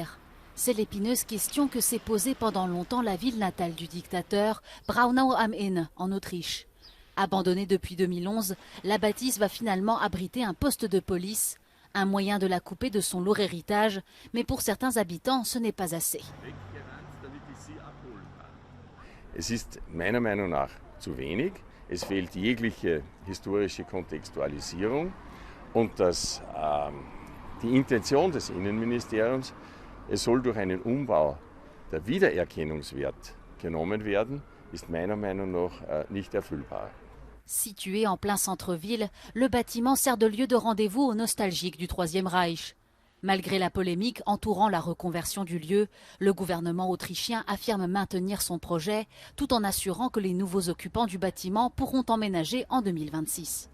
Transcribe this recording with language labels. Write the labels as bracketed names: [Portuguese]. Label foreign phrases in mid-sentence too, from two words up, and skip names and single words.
[French] C'est l'épineuse question que s'est posée pendant longtemps la ville natale du dictateur, Braunau am Inn, en Autriche. Abandonnée depuis 2011, la bâtisse va finalement abriter un poste de police, un moyen de la couper de son lourd héritage, mais pour certains habitants, ce n'est pas assez. [German] Es ist meiner Meinung nach zu wenig. Es fehlt jegliche historische Kontextualisierung und die Intention des Innenministeriums, es soll durch einen Umbau der Wiedererkennungswert genommen werden, ist meiner Meinung nach nicht erfüllbar. [French] Situé en plein centre-ville, le bâtiment sert de lieu de rendez-vous aux nostalgiques du Troisième Reich. Malgré la polémique entourant la reconversion du lieu, le gouvernement autrichien affirme maintenir son projet tout en assurant que les nouveaux occupants du bâtiment pourront emménager en 2026.